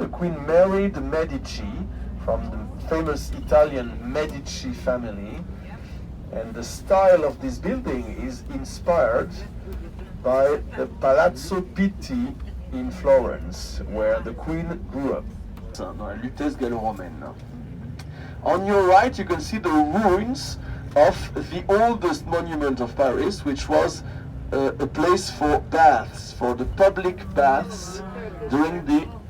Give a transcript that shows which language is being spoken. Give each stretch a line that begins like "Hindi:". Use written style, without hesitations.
English: The Queen married the Medici from the famous Italian Medici family. And the style of this building is inspired by the Palazzo Pitti in Florence, where the Queen grew up.
French: Dans la Lutèce gallo-romaine.
English: On your right, you can see the ruins of the oldest monument of Paris, which was a place for baths, for the public baths during the...